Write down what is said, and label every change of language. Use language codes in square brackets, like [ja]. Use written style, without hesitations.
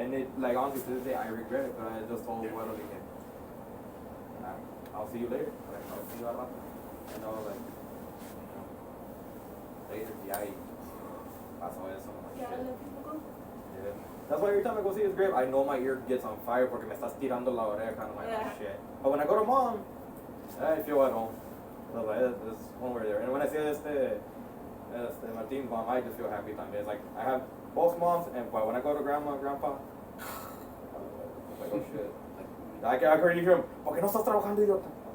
[en] And it, like, honestly, to this day, I regret it, but I just told Abuelo, I'll see you later. Like, I'll see you [es] al rato. [en] You know, like, later, [es] y ahí pasó eso. [en] Yeah, let people go. Yeah. That's why every time I go see his grave, I know my ear gets on fire [es] porque me estás tirando la oreja, [en] and I'm like, oh, shit. But when I go to Mom, I feel at home. So like, that's one way there. And when I see Martin's mom, I just feel happy también. It's like, I have both moms, and when I go to Grandma and Grandpa, it's like, oh shit. I can already hear him, [es] ¿por qué no estás trabajando, idiota?